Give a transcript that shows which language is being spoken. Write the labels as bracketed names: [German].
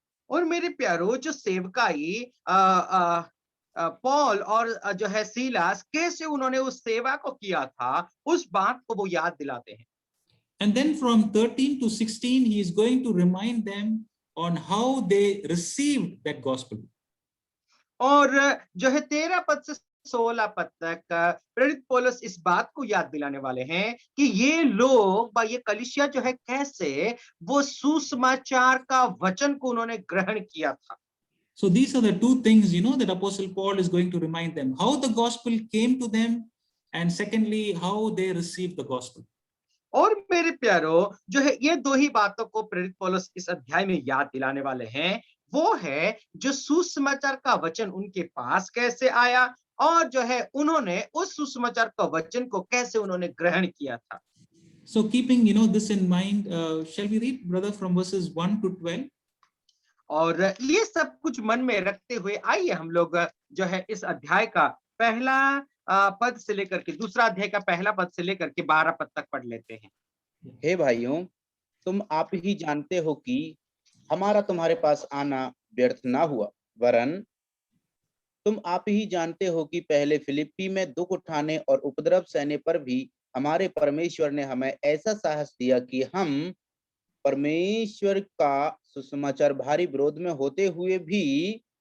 [Hindi] और मेरे प्यारो, जो सेवकाई पॉल और जो है सीलास कैसे उन्होंने उस सेवा को किया था, उस बात को वो याद दिलाते हैं। [English] And then from 13 to 16, he is going to remind them on how they received that gospel. [Hindi] और जो है 13 पद से 16 पद तक प्रेरित पौलुस इस बात को याद दिलाने वाले हैं कि ये लोग, ये कलीसिया जो है कैसे वो सुसमाचार का वचन को उन्होंने ग्रहण किया था। [English] So these are the two things, you know, that Apostle Paul is going to remind them, how the gospel came to them, and secondly, how they received the gospel. [Hindi] और मेरे प्यारो, जो है ये दो ही बातों को प्रेरित पौलुस इस अध्याय में याद दिलाने वाले हैं। वो है जो सुसमाचार का वचन उनके पास कैसे आया और जो है उन्होंने उस सुसमाचार का वचन को कैसे उन्होंने ग्रहण किया था। [English] So keeping, you know, this in mind, shall we read, brother, from verses 1 to 12? [Hindi] और ये सब कुछ मन में रखते हुए आइए हम लोग जो है इस अध्याय का पहला पद से लेकर के दूसरा अध्याय का पहला पद से लेकर के 12 पद तक पढ़ लेते हैं। हे भाइयों, तुम आप ही जानते हो कि हमारा तुम्हारे पास आना व्यर्थ ना हुआ, वरन तुम आप ही जानते हो कि पहले फिलिप्पी में दुख उठाने और उपद्रव सहने पर भी हमारे परमेश्वर ने हमें ऐसा साहस दिया कि हम परमेश्वर का सुसमाचार भारी विरोध में होते हुए भी